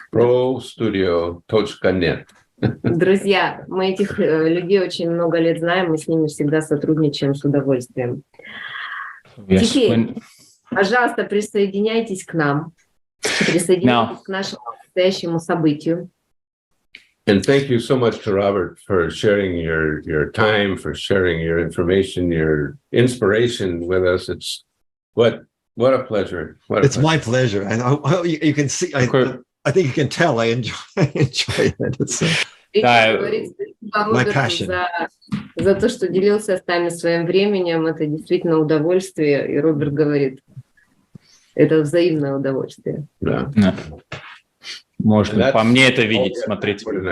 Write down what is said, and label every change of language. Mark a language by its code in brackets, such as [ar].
[ru] ProStudio.net. Друзья, мы этих людей очень много лет знаем, мы с ними всегда сотрудничаем с удовольствием. [en] Yes. [ru] Теперь, пожалуйста, присоединяйтесь к нам, присоединяйтесь к нашему настоящему событию. [en] And thank you so much to Robert for sharing your time, for sharing your information, your inspiration with us. It's what a pleasure. It's my pleasure. And you can see, I think you can tell I enjoy it. It's my passion. [ru] За то, что делился с нами своим временем, это действительно удовольствие. И Роберт говорит, это взаимное удовольствие. Да. Да. Можно по мне это видеть, смотрите.